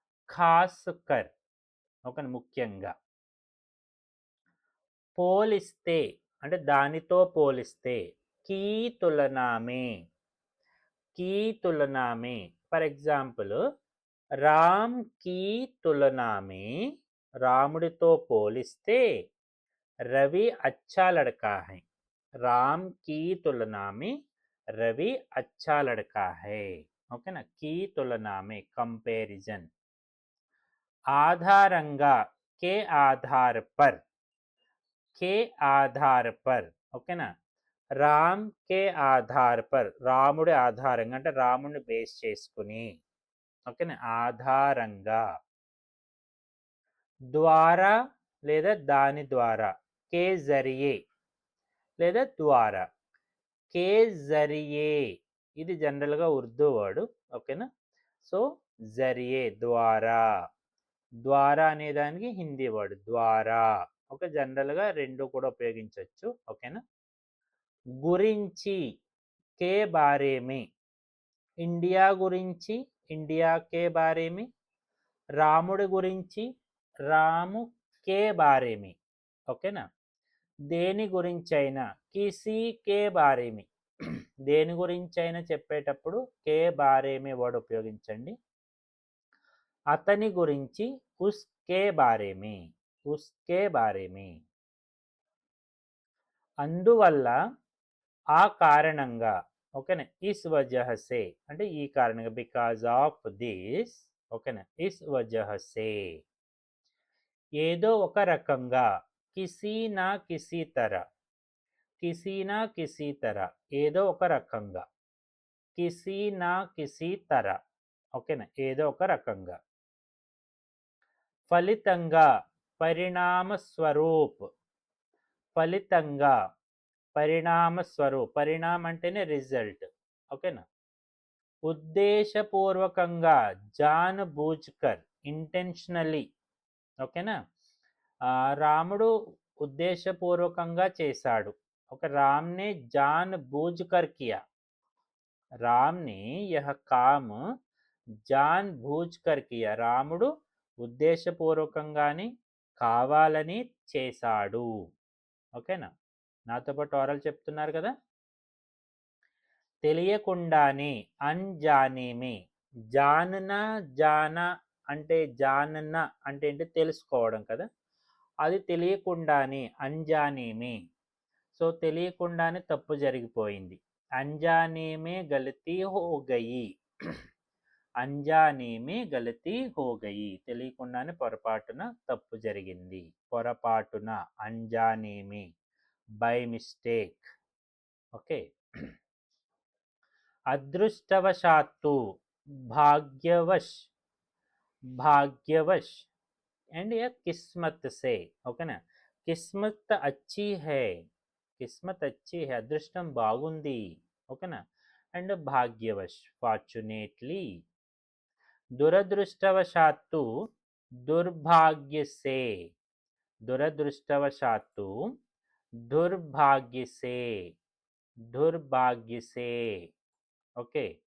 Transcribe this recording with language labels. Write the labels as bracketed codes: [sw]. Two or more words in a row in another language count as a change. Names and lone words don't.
[hi] ख़ास कर [te] ఓకే ముఖ్యంగా. పోలిస్తే అంటే దానితో పోలిస్తే [hi] की तुलना में [en] for example [hi] राम की तुलना में [te] రాముడితో పోలిస్తే [hi] रवि अच्छा लड़का है. राम की तुलना में रवि अच्छा लड़का है. [te] ఓకేనా, [hi] की तुलना में [te] కంపారిజన్. ఆధారంగా [hi] के आधार पर के आधार पर [te] ఓకేనా, [hi] राम के आधार पर [te] రాముడి ఆధారంగా అంటే రాముడిని బేస్ చేసుకుని ఓకేనా, ఆధారంగా. ద్వారా లేదా దాని ద్వారా, [hi] के ज़रिये [te] లేదా ద్వారా, [hi] के ज़रिये [te] ఇది జనరల్గా ఉర్దూ వర్డ్ ఓకేనా. సో జరియే ద్వారా, ద్వారా అనే దానికి హిందీ వర్డ్ ద్వారా ఓకే, జనరల్గా రెండు కూడా ఉపయోగించవచ్చు ఓకేనా. [hi] గురించి के बारे में [te] ఇండియా గురించి [hi] इंडिया के बारे में, [te] రాముడి గురించి [hi] रामू के बारे में ఓకేనా. [te] దేని గురించి అయినా [hi] किसी के बारे में [te] దేని గురించి అయినా చెప్పేటప్పుడు [hi] के बारे में [te] వర్డ్ ఉపయోగించండి. అతని గురించి [hi] उसके बारे में उसके बारे में. [te] అందువల్ల ఆ కారణంగా ఓకేనా, [hi] इस वजह से [te] అంటే ఈ కారణంగా [en] because of this [te] ఓకేనా, [hi] इस वजह से. [te] ఏదో ఒక రకంగా [hi] किसी न किसी तरह किसी न किसी तरह [te] ఏదో ఒక రకంగా, [hi] किसी न किसी तरह [te] ఓకేనా, ఏదో ఒక రకంగా. ఫలితంగా [hi] परिणाम स्वरूप [te] ఫలితంగా [hi] परिणाम स्वरूप [te] పరిణామం అంటేనే రిజల్ట్ ఓకేనా. ఉద్దేశపూర్వకంగా [hi] जान बूझकर [te] ఇంటెన్షనలీ ఓకేనా, రాముడు ఉద్దేశపూర్వకంగా చేశాడు. [hi] ఒక राम ने जान बूझकर किया राम ने यह काम जान बूझकर किया [te] రాముడు ఉద్దేశపూర్వకంగానే కావాలని చేశాడు ఓకేనా. నాతో పాటు ఓరల్ చెప్తున్నారు కదా. తెలియకుండానే [hi] अनजाने में जानना जाना [te] అంటే జానన్నా అంటే ఏంటి తెలుసుకోవడం కదా, అది తెలియకుండానే [hi] अनजाने में. [te] సో తెలియకుండానే తప్పు జరిగిపోయింది. [hi] अनजाने में ग़लती हो गई अनजाने में ग़लती हो गई [te] తెలియకుండానే పొరపాటున తప్పు జరిగింది. పొరపాటున [hi] अनजाने में [en] by mistake [te] ఓకే. [hi] అదృష్టవశాత్తు भाग्यवश भाग्यवश and या क़िस्मत से ఓకేనా. क़िस्मत अच्छी है क़िस्मत अच्छी है [te] అదృష్టం బాగుంది ఓకేనా. [en] and भाग्यवश fortunately. [hi] దురదృష్టవశాత్తు दुर्भाग्य से దురదృష్టవశాత్తు दुर्भाग्य से दुर्भाग्य से ఓకే.